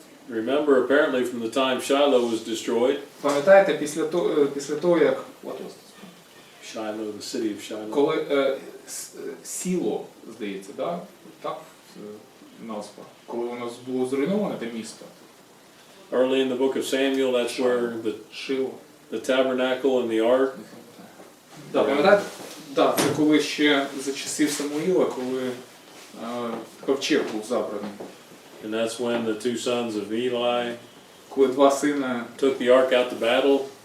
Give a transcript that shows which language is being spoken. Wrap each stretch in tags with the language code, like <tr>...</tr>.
<en>Remember, apparently from the time Shiloh was destroyed,</en> <uk>Пам'ятаєте, після того, як</uk> <en>Shiloh, the city of Shiloh,</en> <uk>коли Сіло, здається, да? Так назва, коли воно було зруйноване, те місто,</uk> <en>early in the book of Samuel, that's where</en> <uk>Шило.</uk> <en>the tabernacle and the ark.</en> <uk>Да, пам'ятаєте? Да, це коли ще за часів Самуїла, коли ковчег був забраний.</uk> <en>And that's when the two sons of Eli</en> <uk>Коли два сина</uk> <en>took the ark out to battle.</en>